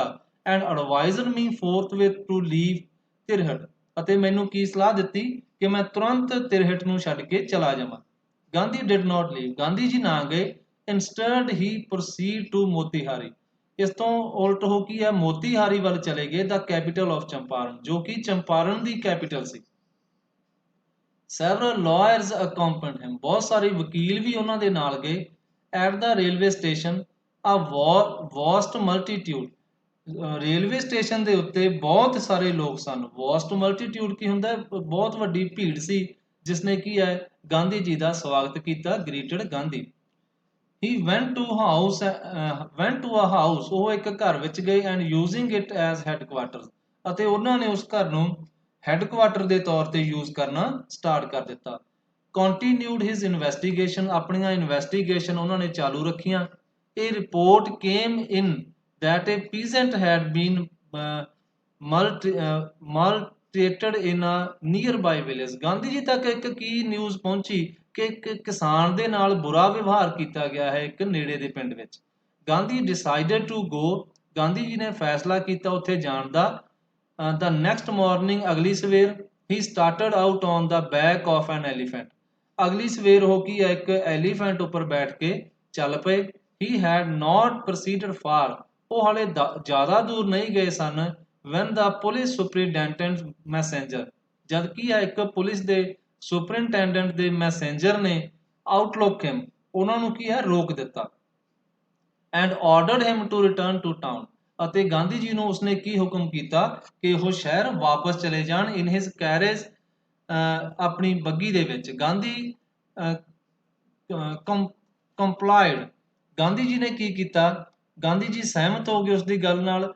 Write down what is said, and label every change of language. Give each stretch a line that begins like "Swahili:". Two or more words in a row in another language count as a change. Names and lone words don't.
English: and advised me forthwith to leave
Punjabi: ਤਿਰਹਟ, ਅਤੇ ਮੈਨੂੰ ਕੀ ਸਲਾਹ ਦਿੱਤੀ ਕਿ ਮੈਂ ਤੁਰੰਤ ਤਿਰਹਟ ਨੂੰ ਛੱਡ ਕੇ ਚਲਾ ਜਾਵਾਂ। ਗਾਂਧੀ
English: did not leave,
Punjabi: ਗਾਂਧੀ ਜੀ ਨਾ ਗਏ।
English: instead he proceed to
Punjabi: ਮੋਤੀਹਾਰੀ, ਇਸ ਤੋਂ ਉਲਟ ਹੋ ਕੀ ਹੈ? ਮੋਤੀਹਾਰੀ ਵੱਲ ਚਲੇ ਗਏ,
English: the capital of
Punjabi: ਚੰਪਾਰਨ, ਜੋ ਕਿ ਚੰਪਾਰਨ ਦੀ ਕੈਪੀਟਲ ਸੀ।
English: Several lawyers accompanied him,
Punjabi: ਬਹੁਤ ਸਾਰੇ ਵਕੀਲ ਵੀ ਉਹਨਾਂ ਦੇ ਨਾਲ ਗਏ।
English: At the railway station, a vast multitude,
Punjabi: ਰੇਲਵੇ ਸਟੇਸ਼ਨ ਦੇ ਉੱਤੇ ਬਹੁਤ ਸਾਰੇ ਲੋਕ ਸਨ।
English: vast multitude
Punjabi: ਕੀ ਹੁੰਦਾ? ਬਹੁਤ ਵੱਡੀ ਭੀੜ ਸੀ ਜਿਸ ਨੇ ਕੀ ਹੈ? ਗਾਂਧੀ ਜੀ ਦਾ ਸਵਾਗਤ ਕੀਤਾ, ਗ੍ਰੀਟਡ ਗਾਂਧੀ।
English: He went to a house,
Punjabi: ਉਹ ਇੱਕ ਘਰ ਵਿੱਚ ਗਏ,
English: and using it as headquarters,
Punjabi: ਅਤੇ ਉਹਨਾਂ ਨੇ ਉਸ ਘਰ ਨੂੰ ਹੈੱਡਕੁਆਟਰ ਦੇ ਤੌਰ ਤੇ ਯੂਜ਼ ਕਰਨਾ ਸਟਾਰਟ ਕਰ ਦਿੱਤਾ।
English: continued his investigation,
Punjabi: ਆਪਣੀਆਂ ਇਨਵੈਸਟੀਗੇਸ਼ਨ ਉਹਨਾਂ ਨੇ ਚਾਲੂ ਰੱਖੀਆਂ।
English: a report came in that a peasant had been maltreated in a nearby village,
Punjabi: ਗਾਂਧੀ ਜੀ ਤੱਕ ਇੱਕ ਕੀ ਨਿਊਜ਼ ਪਹੁੰਚੀ ਕਿ ਇੱਕ ਕਿਸਾਨ ਦੇ ਨਾਲ ਬੁਰਾ ਵਿਵਹਾਰ ਕੀਤਾ ਗਿਆ ਹੈ ਇੱਕ ਨੇੜੇ ਦੇ ਪਿੰਡ ਵਿੱਚ। ਗਾਂਧੀ
English: decided to go,
Punjabi: ਗਾਂਧੀ ਜੀ ਨੇ ਫੈਸਲਾ ਕੀਤਾ ਉੱਥੇ ਜਾਣ ਦਾ।
English: The next morning,
Punjabi: ਅਗਲੀ ਸਵੇਰ,
English: he started out on the back of an elephant,
Punjabi: ਅਗਲੀ ਸਵੇਰ ਹੋ ਕੀ ਹੈ? ਇੱਕ ਐਲੀਫੈਂਟ ਉੱਪਰ ਬੈਠ ਕੇ ਚੱਲ ਪਏ।
English: He had not proceeded far,
Punjabi: ਉਹ ਹਾਲੇ ਜ਼ਿਆਦਾ ਦੂਰ ਨਹੀਂ ਗਏ ਸਨ।
English: When the police superintendent messenger,
Punjabi: ਜਦ ਕੀ ਹੈ? ਇੱਕ ਪੁਲਿਸ ਦੇ ਸੁਪਰਿੰਟੈਂਡੈਂਟ ਦੇ ਮੈਸੇਂਜਰ ਨੇ
English: outlook him,
Punjabi: ਉਹਨਾਂ ਨੂੰ ਕੀ ਹੈ? ਰੋਕ ਦਿੱਤਾ।
English: And ordered him to return to town,
Punjabi: ਅਤੇ ਗਾਂਧੀ ਜੀ ਨੂੰ ਉਸਨੇ ਕੀ ਹੁਕਮ ਕੀਤਾ ਕਿ ਉਹ ਸ਼ਹਿਰ ਵਾਪਸ ਚਲੇ ਜਾਣ।
English: in his carriage,
Punjabi: ਆਪਣੀ ਬੱਗੀ ਦੇ ਵਿੱਚ। ਗਾਂਧੀ ਕੰਪਲਾਈਡ, ਗਾਂਧੀ ਜੀ ਨੇ ਕੀ ਕੀਤਾ? ਗਾਂਧੀ ਜੀ ਸਹਿਮਤ ਹੋ ਗਏ ਉਸ ਦੀ ਗੱਲ ਨਾਲ।